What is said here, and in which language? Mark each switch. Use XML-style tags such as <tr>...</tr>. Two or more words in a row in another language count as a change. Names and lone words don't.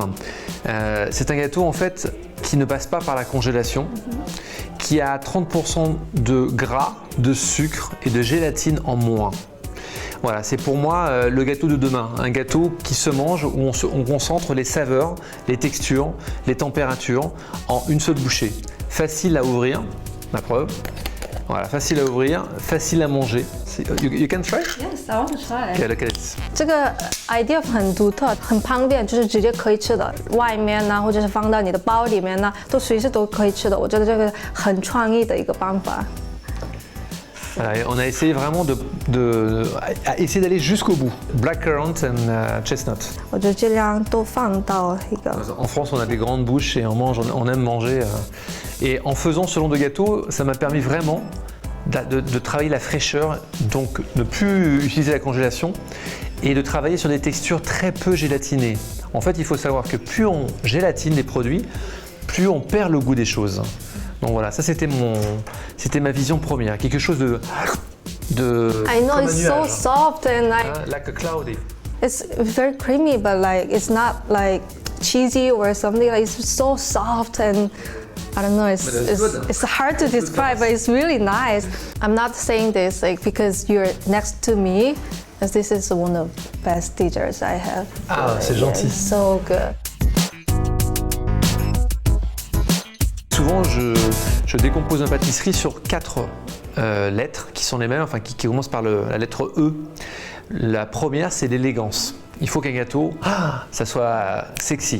<fr>C'est un gâteau en fait qui ne passe pas par la congélation, qui a 30% de gras, de sucre et de gélatine en moins. Voilà, c'est pour moi le gâteau de demain, un gâteau qui se mange où on concentre les saveurs, les textures, les températures en une seule bouchée. Facile à ouvrir, la preuve. Voilà, facile à ouvrir, facile à manger.</fr> <en>You can try? Yes, I want to try. Okay, look at it.</en> <zh>这个 idea 很独特，很方便，就是直接可以吃的，外面呢，或者是放到你的包里面呢，都随时都可以吃的。我觉得这个很创意的一个办法。</zh> <fr>On a essayé vraiment essayer d'aller jusqu'au bout.</fr> <en>Blackcurrant and chestnut.</en> <zh>我就尽量都放到一个。</zh> <fr>En France, on a des grandes bouches et on aime manger. Et en faisant ce long de gâteau, ça m'a permis vraiment de travailler la fraîcheur, donc ne plus utiliser la congélation et de travailler sur des textures très peu gélatinées. En fait, il faut savoir que plus on gélatine les produits, plus on perd le goût des choses. Donc voilà, ça c'était ma vision première, quelque chose de</fr> <en>I know it's so soft and like a cloudy. It's very creamy, but like it's not like cheesy or something. Like it's so soft and I don't know. It's hard to describe, but it's really nice. I'm not saying this like because you're next to me, as this is one of the best desserts I have.</en> <fr>Ah, c'est gentil.</fr> <en>It's so good.</en> <fr>Souvent, je décompose une pâtisserie sur 4 lettres qui sont les mêmes, enfin qui commencent par la lettre E. La première, c'est l'élégance. Il faut qu'un gâteau, ça soit sexy.</fr>